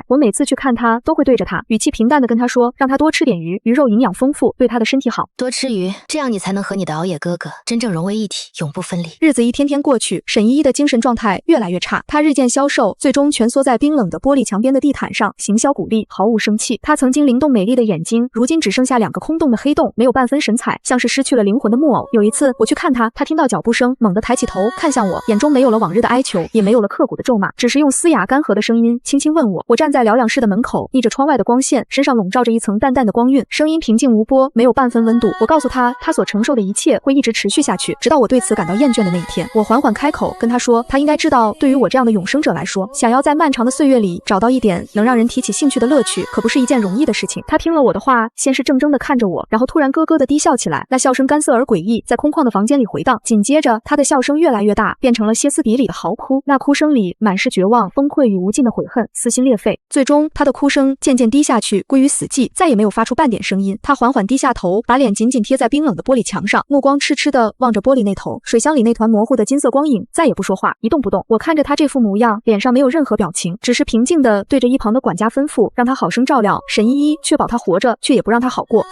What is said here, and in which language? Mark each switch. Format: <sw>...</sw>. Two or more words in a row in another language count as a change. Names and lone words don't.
<zh>我每次去看他，都會對着他，語氣平淡地跟他說，讓他多吃點魚，魚肉營養豐富，對他的身體好。多吃魚，這樣你才能和你的熬夜哥哥真正融為一體，永不分離。日子一天天過去，沈依依的精神狀態越來越差，她日漸消瘦，最終蜷縮在冰冷的玻璃牆邊的地毯上，形銷骨立，毫無生氣。她曾經靈動美麗的眼睛，如今只剩下2個空洞的黑洞，沒有半分神采，像是失去了靈魂的木偶。有一次我去看她，她聽到腳步聲，猛地抬起頭看向我，眼中沒有了往日的哀求，也沒有了刻骨的咒罵，只是用嘶啞乾涸的聲音輕輕問我。我站在療養室的門口，逆着窗外的光線，身上籠罩着一層淡淡的光暈，聲音平靜無波，沒有半分溫度。我告訴她，她所承受的一切會一直持續下去，直到我對此感到厭倦的那一天。我緩緩開口跟她說，她應該知道，對於我這樣的永生者來說，想要在漫長的歲月裡找到一點能讓讓人提起興趣的樂趣可不是一件容易的事情。他听了我的話，先是怔怔地看着我，然後突然咯咯地低笑起来，那笑聲干澀而诡異，在空旷的房间裡回蕩。緊接着，他的笑聲越來越大，变成了歇斯底里的嚎哭。那哭聲裡滿是絕望、崩溃與無盡的悔恨，撕心裂肺。最終，他的哭聲漸漸低下去，歸於死寂，再也沒有發出半點聲音。他緩緩低下頭，把臉緊緊貼在冰冷的玻璃牆上，目光痴痴地望着玻璃那頭。水箱裡那團模糊的金色光影再也不說話，一動不動。我看着他這副模樣，臉上沒有任何表情，只是平靜地對着一旁的管家吩咐，讓他好生照料沈依依，確保他活着，卻也不讓他好過。</zh>